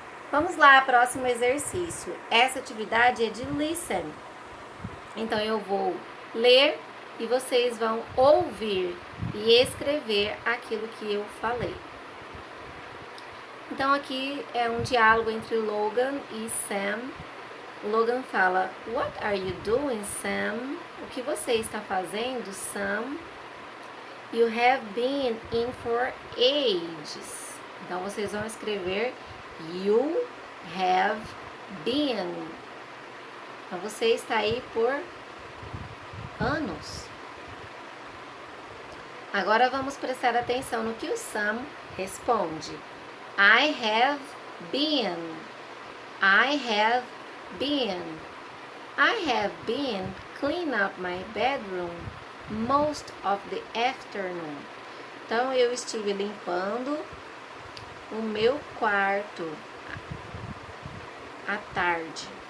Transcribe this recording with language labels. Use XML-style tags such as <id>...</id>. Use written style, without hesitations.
<pt>Vamos lá, próximo exercício. Essa atividade é de listen. Então eu vou ler e vocês vão ouvir e escrever aquilo que eu falei. Então aqui é um diálogo entre Logan e Sam. O Logan fala:</pt> <en>What are you doing, Sam?</en> <pt>O que você está fazendo, Sam?</pt> <en>You have been in for ages.</en> <pt>Então vocês vão escrever</pt> <en>You have been.</en> <pt>Então você está aí por anos. Agora vamos prestar atenção no que o Sam responde.</pt> <en>I have been. I have been. I have been clean up my bedroom most of the afternoon.</en> <pt>Então eu estive limpando o meu quarto à tarde.</pt>